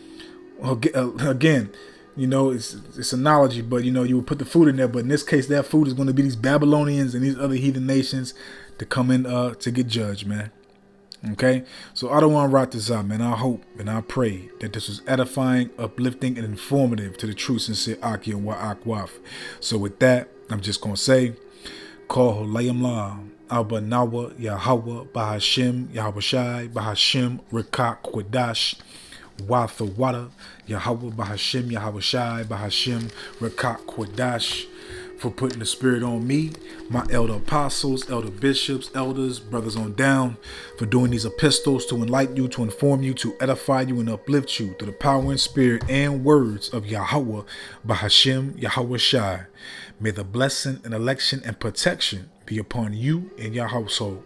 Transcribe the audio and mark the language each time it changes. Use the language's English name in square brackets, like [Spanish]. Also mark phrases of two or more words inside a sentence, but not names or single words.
[English] Again, it's analogy, but you would put the food in there, but in this case, that food is going to be these Babylonians and these other heathen nations to come in to get judged, man. Okay, so I don't want to write this out, man. I hope and I pray that this was edifying, uplifting, and informative to the true, sincere Aki and Wa'akwaf. So with that, I'm just going to say, Call Holayim La, Abba Nawa, Yahweh, Bahashim, Yahweh Shai, Bahashim, Rikak, Kwadash, Watha Wada, Yahweh, Bahashim, Yahweh Shai, Bahashim, Rikak, Kwadash, for putting the Spirit on me, my elder apostles, elder bishops, elders, brothers on down, for doing these epistles to enlighten you, to inform you, to edify you, and uplift you through the power and spirit and words of Yahweh, Bahashim, Yahweh Shai. May the blessing and election and protection be upon you and your household.